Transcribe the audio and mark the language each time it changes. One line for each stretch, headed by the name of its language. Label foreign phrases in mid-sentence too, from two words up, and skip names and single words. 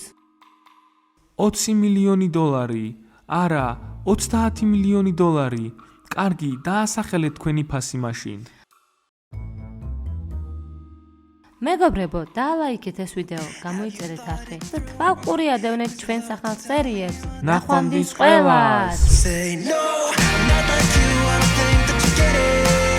Georgian: $20 მილიონი. არა, $30 მილიონი. კარგი, დაასახელეთ თქვენი ფასი მაშინ. მეგობრებო, დაალაიქეთ ეს ვიდეო, გამოიწერეთ არხი და თვალყური ადევნეთ ჩვენს ახალ სერიებს. ნახვამდის ყველას!
English: Say no, not like you, I don't think that you get it.